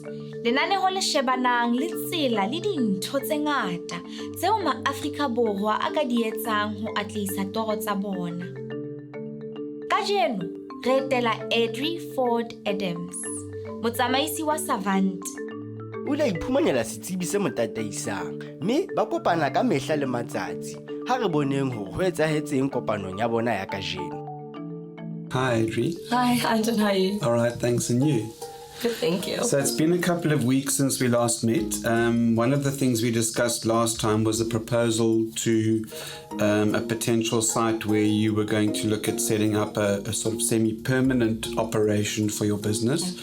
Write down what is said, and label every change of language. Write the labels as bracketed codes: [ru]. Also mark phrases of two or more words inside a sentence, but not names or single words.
[st] Lenaneo le shebanang le tsela le dintho tse ngata tseo ma-Afrika Borwa a ka di etsang ho atlehisa toro tsa bona. Kajeno, re etela Adri Ford Adams, motsamaisi wa Savant. O la iphumanela setsebi se mo tataisang, mme ba kopana ka mehla le matsatsi ha re boneng hore ho etsahetseng kopanong ya bona ya kajeno. [en] Hi, Adri. Hi, Anton, how are you? All right, thanks, and you? Good, thank you. So it's been a couple of weeks since we last met. One of the things we discussed last time was a proposal to a potential site where you were going to look at setting up a sort of semi-permanent operation for your business.